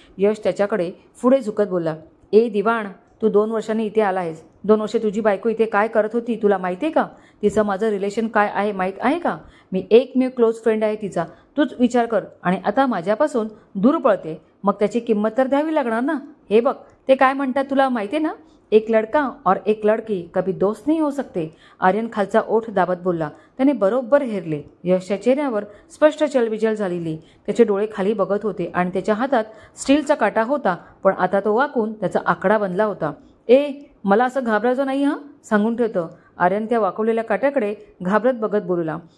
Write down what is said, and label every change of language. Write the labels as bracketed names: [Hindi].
[Marathi] यश त्याच्याकडे पुढे झुकत बोलला. ए दिवाण, तू 2 वर्षांनी इथे आला आहेस. 2 वर्षे तुझी बायको इथे काय करत होती तुला माहिती आहे का? तिचं माझं रिलेशन काय आहे माहीत आहे का? मी एकमेव क्लोज फ्रेंड आहे तिचा. तूच विचार कर. आणि आता माझ्यापासून दूर पळते, मग त्याची किंमत तर द्यावी लागणार ना. हे बघ, ते काय म्हणतात तुला माहिती आहे ना? [Hindi] एक लड़का और एक लड़की कभी दोस्त नहीं हो सकते. [Marathi] आर्यन खालचा ओठ दाबत बोलला. त्याने बरोबर हेरले. यशच्या चेहऱ्यावर स्पष्ट चलबिचल झालेली. त्याचे डोळे खाली बघत होते आणि त्याच्या हातात स्टीलचा काटा होता, पण आता तो वाकून त्याचा आकडा बनला होता. मला असं घाबरायचं नाही हां, सांगून ठेवतो. आर्यन त्या वाकवलेल्या काट्याकडे घाबरत बघत बोलला.